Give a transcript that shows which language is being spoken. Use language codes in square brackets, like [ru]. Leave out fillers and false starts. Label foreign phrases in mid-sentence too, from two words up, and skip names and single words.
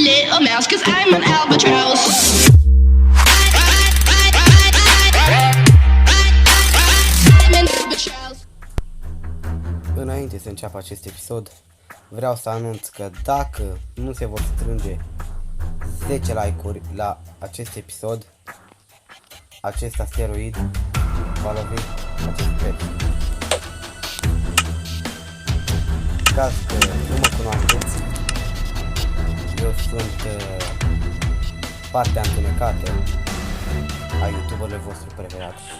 [en] a mouse, 'cause I'm an albatross. I'm an albatross. [ro] Înainte să înceapă acest episod, vreau să anunț că dacă nu se vor strânge 10 like-uri la acest episod, acest asteroid va lovi acest preț. În caz că nu mă cunoașteți, eu sunt partea întunecată a youtuberului vostru preferat.